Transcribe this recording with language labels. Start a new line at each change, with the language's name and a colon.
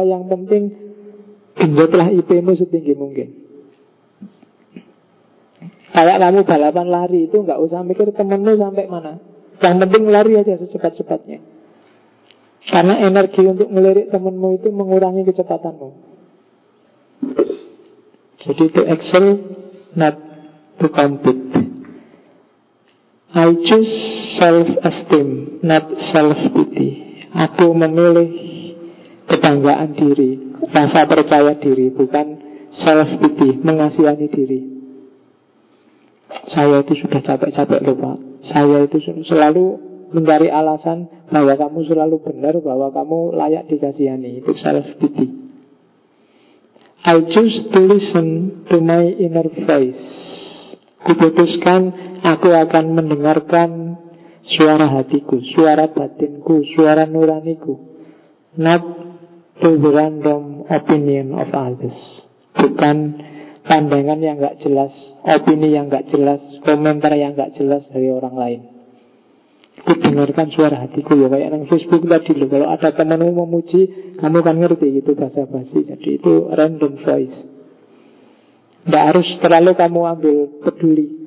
Indonesian: Yang penting genjotlah IP-mu setinggi mungkin. Kayak kamu balapan lari itu, gak usah mikir temenmu sampai mana. Yang penting lari aja secepat-cepatnya. Karena energi untuk melirik temenmu itu mengurangi kecepatanmu.
English: Jadi to excel, not to compete. I choose self-esteem, not self-pity.
Indonesian: Aku memilih kebanggaan diri, rasa percaya diri, bukan self-pity, mengasihani diri. Saya itu sudah capek-capek lho Pak. Saya itu selalu mencari alasan bahwa kamu selalu benar, bahwa kamu layak dikasihani. Itu self-pity.
English: I choose to listen to my inner voice.
Indonesian: Kuputuskan aku akan mendengarkan suara hatiku, suara batinku, suara nuraniku.
English: Not to the random opinion of others.
Indonesian: Bukan pandangan yang gak jelas, opini yang gak jelas, komentar yang gak jelas dari orang lain. Aku dengarkan suara hatiku ya, kayak yang Facebook tadi loh. Kalau ada temanmu memuji, kamu kan ngerti itu bahasa basi. Jadi itu random voice. Tidak harus terlalu kamu ambil peduli.